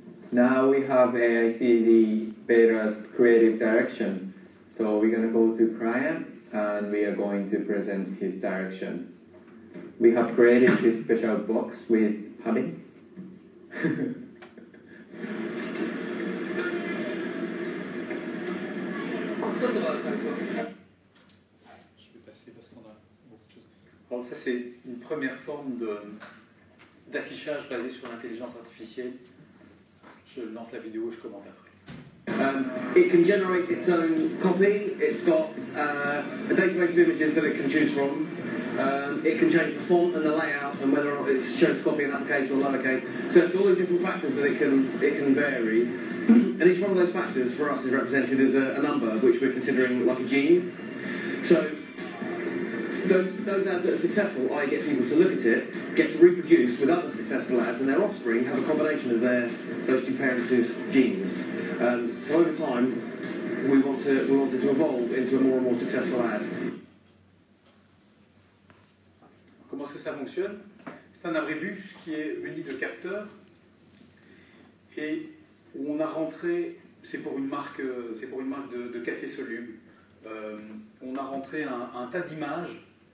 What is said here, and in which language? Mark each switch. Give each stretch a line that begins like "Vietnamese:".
English: Now we have AICD Beta's creative direction. So we're going to go to client and we are going to present his direction. We have created this special box with padding.
French: Je vais passer parce qu'on a beaucoup de choses. Alors ça, c'est une première forme d'affichage basée sur l'intelligence artificielle. Je lance la vidéo, je commente après.
English: It can generate its own copy. It's got a database of images that it can choose from. It can change the font and the layout and whether or not it's chosen to copy in that case or another case. So it's all those different factors that it can vary. And each one of those factors for us is represented as a number which we're considering like a gene. So those ads that are successful, i.e. get people to look at it, get to reproduce with other successful ads and their offspring have a combination of those two parents' genes.
French: Comment est-ce que ça fonctionne? C'est un abribus qui est muni de capteurs et où on a rentré, c'est pour une marque de café soluble, on a rentré un tas d'images